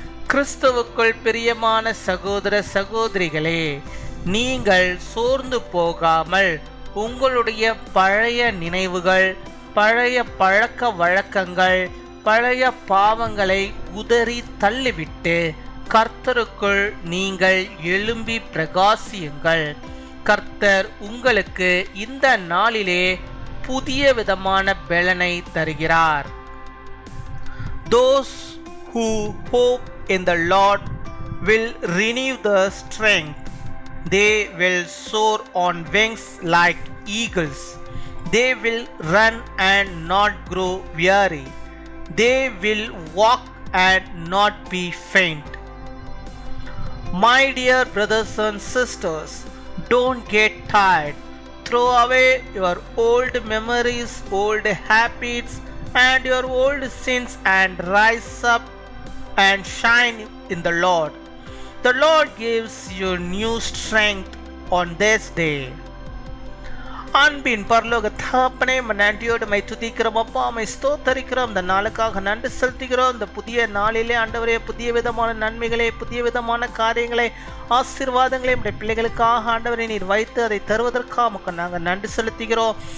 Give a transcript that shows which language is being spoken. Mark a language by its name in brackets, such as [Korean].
[Tamil] கிறிஸ்துவுக்குள் பிரியமான சகோதர சகோதரிகளே, நீங்கள் சோர்ந்து போகாமல் உங்களுடைய பழைய நினைவுகள், பழைய பழக்க வழக்கங்கள், பழைய பாவங்களை உதறி தள்ளிவிட்டு கர்த்தருக்குள் நீங்கள் எழும்பி பிரகாசியுங்கள். கர்த்தர் உங்களுக்கு இந்த நாளிலே புதிய விதமான பெலனை தருகிறார். [English] Those who hope in the Lord will renew their strength. They will soar on wings like eagles. They will run and not grow weary. They will walk and not be faint. My dear brothers and sisters, don't get tired. Throw away your old memories, old habits, and your old sins and rise up and shine in the Lord. The Lord gives you new strength on this day. [Tamil] அன்பின் பரலோக தகப்பனே, நன்றியோடு my துதிக்கிறோம் அப்பா, my ஸ்தோத்தரிக்கிறோம். இந்த நாளுக்காக நன்றி செலுத்துகிறோம். இந்த புதிய நாளிலே ஆண்டவரே புதிய விதமான நன்மைகளை, புதிய விதமான காரியங்களை, ஆசீர்வாதங்களை நம்முடைய பிள்ளைகளுக்காக ஆண்டவரை நீர் வைத்து அதை தருவதற்காக நாங்கள் நன்றி செலுத்துகிறோம்.